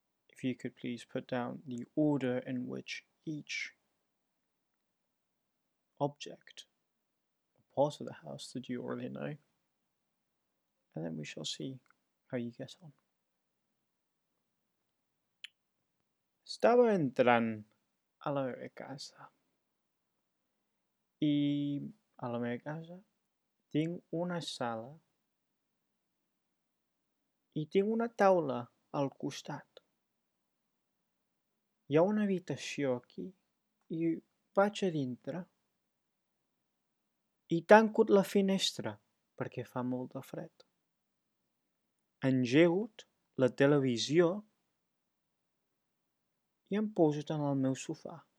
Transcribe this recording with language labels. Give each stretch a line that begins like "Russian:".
English: If you could please put down the order in which each object, part of the house that you already know, and then we shall see how you get on.
Spanish: Estaba entrando a la casa y a la casa tengo una sala y tengo
Catalan: una taula al costat. Hi ha una habitació aquí i vaig a dintre i tanco la finestra perquè fa molt de fred. Engego la televisió i em poso en el meu sofà.